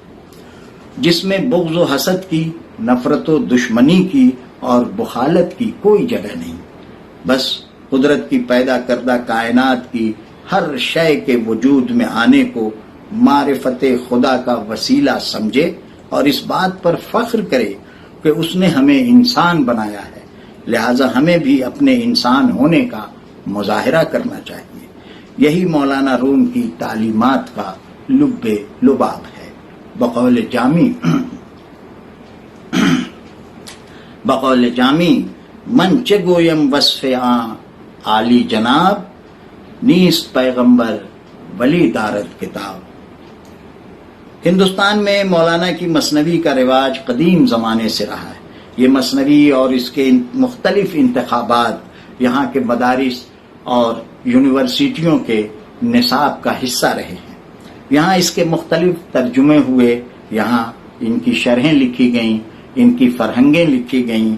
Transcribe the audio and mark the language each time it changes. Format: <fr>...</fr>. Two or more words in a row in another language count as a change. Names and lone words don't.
<ur>جس میں بغض و حسد کی، نفرت و دشمنی کی اور بخالت کی کوئی جگہ نہیں، بس قدرت کی پیدا کردہ کائنات کی ہر شے کے وجود میں آنے کو معرفت خدا کا وسیلہ سمجھے اور اس بات پر فخر کرے کہ اس نے ہمیں انسان بنایا ہے، لہذا ہمیں بھی اپنے انسان ہونے کا مظاہرہ کرنا چاہیے۔ یہی مولانا روم کی تعلیمات کا لب لباب ہے۔ بقول جامی</ur> <fa>من چه گویم وصف آن عالی جناب، نیست پیغمبر ولی دارد کتاب۔</fa> <ur>ہندوستان میں مولانا کی مثنوی کا رواج قدیم زمانے سے رہا ہے۔ یہ مثنوی اور اس کے مختلف انتخابات یہاں کے مدارس اور یونیورسٹیوں کے نصاب کا حصہ رہے ہیں۔ یہاں اس کے مختلف ترجمے ہوئے، یہاں ان کی شرحیں لکھی گئیں، ان کی فرہنگیں لکھی گئیں۔</ur>